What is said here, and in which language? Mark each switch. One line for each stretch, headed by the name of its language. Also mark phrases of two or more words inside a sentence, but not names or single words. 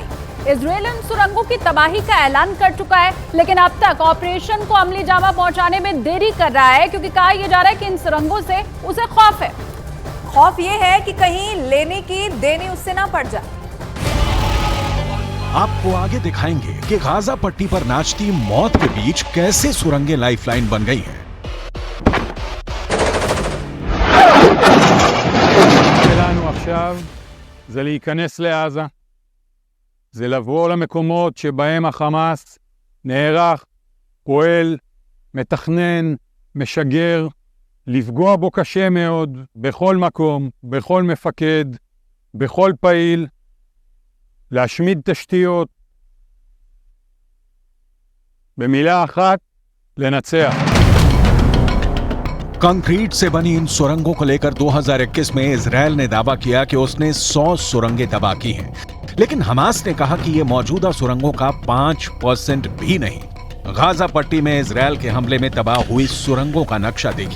Hindi: इजरायल इन सुरंगों की तबाही का ऐलान कर चुका है, लेकिन अब तक ऑपरेशन को अमली जामा पहुंचाने में देरी कर रहा है, क्योंकि कहा यह जा रहा है कि इन सुरंगों से उसे खौफ है। खौफ ये है कि कहीं लेने की देनी उससे ना पड़ जाए। आपको आगे दिखाएंगे कि गाजा पट्टी पर नाचती मौत के बीच कैसे सुरंगें लाइफलाइन बन गई हैं।
Hebrew: שלנו עכשיו זה להיכנס לעזה, זה לבוא למקומות שבהם החמאס נערך, פועל, מתכנן, משגר, לפגוע בו קשה מאוד, בכל מקום, בכל מפקד, בכל פעיל, להשמיד תשתיות, במילה אחת, לנצח.
Hindi: कंक्रीट से बनी इन सुरंगों को लेकर 2021 में इजरायल ने दावा किया कि उसने 100 सुरंगें तबाह की हैं, लेकिन हमास ने कहा कि ये मौजूदा सुरंगों का 5% भी नहीं। गाजा पट्टी में इजरायल के हमले में तबाह हुई सुरंगों का नक्शा देखिए।